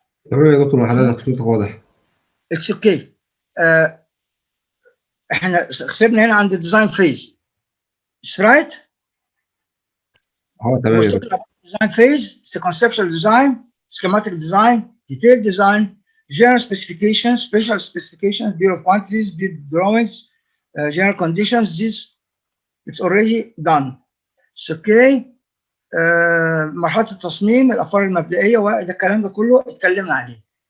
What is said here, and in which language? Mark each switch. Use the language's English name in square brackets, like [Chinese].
[Arabic] تمام يا دكتور، حضرتك صوتك واضح. [English] It's okay. [Arabic] احنا سيبنا هنا عند الديزاين فيز. [English] It's right? [Arabic] تمام يا دكتور. [English] Design phase, it's a conceptual design, schematic design, detailed design, general specifications, special specifications, bill of quantities, bill drawings, general conditions. This it's already done. It's okay. [Arabic] مرحلة التصميم، الأفكار المبدئية وده الكلام ده كله اتكلمنا عليه.